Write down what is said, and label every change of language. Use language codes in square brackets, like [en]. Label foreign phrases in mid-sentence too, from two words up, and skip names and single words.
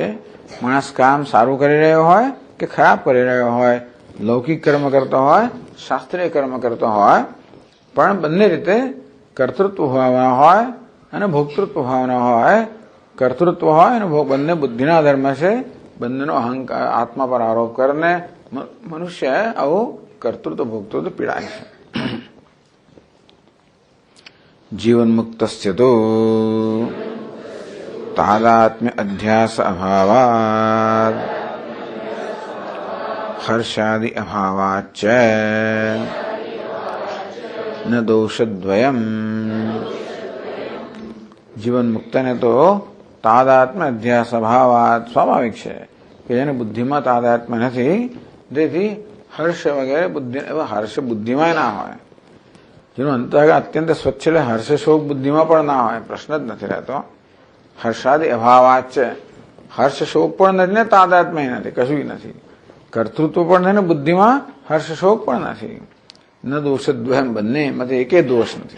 [gu] માણસ કામ સારું કરી રહ્યો હોય કે ખરાબ કરી રહ્યો હોય લૌકિક કર્મ કરતો હોય શાસ્ત્રીય કર્મ કરતો હોય પણ બંને રીતે કર્તૃત્વ ભાવના હોય અને ભોક્તૃત્વ ભાવના હોય। કર્તૃત્વ હોય અને બંને બુદ્ધિના ધર્મ છે બંનેનો અહંકાર આત્મા પર આરોપ કરીને મનુષ્ય આવું કર્તૃત્વ ભોક્તૃત્વ પીડાય છે। [sa] जीवन मुक्तस्य तो तादात्म्य अध्यास अभावात् हर्षादि अभावाच्च न दोषद्वयम्। [gu] જીવન મુક્ત ને તો [sa] तादात्म्य अध्यास अभावात् [hi] स्वाभाविक है कि [gu] જેને બુદ્ધિમાં તાદાત્મ્ય નથી તેથી હર્ષ વગેરે બુદ્ધિ હર્ષ બુદ્ધિમાં ના હોય જેનું અંતઃકરણ અત્યંત સ્વચ્છ એટલે હર્ષ શોક બુદ્ધિમાં પણ ના હોય પ્રશ્ન જ નથી રહેતો। [sa] હર્ષાદિ અભાવાત [gu] છે હર્ષ શોક પણ નથી ને તાદાત્મ્ય નથી કશું નથી કર્તૃત્વ પણ નથી ને બુદ્ધિમાં હર્ષ શોક પણ નથી [sa] ન દોષદ્વયમ [gu] બંને એમાંથી એકે દોષ નથી।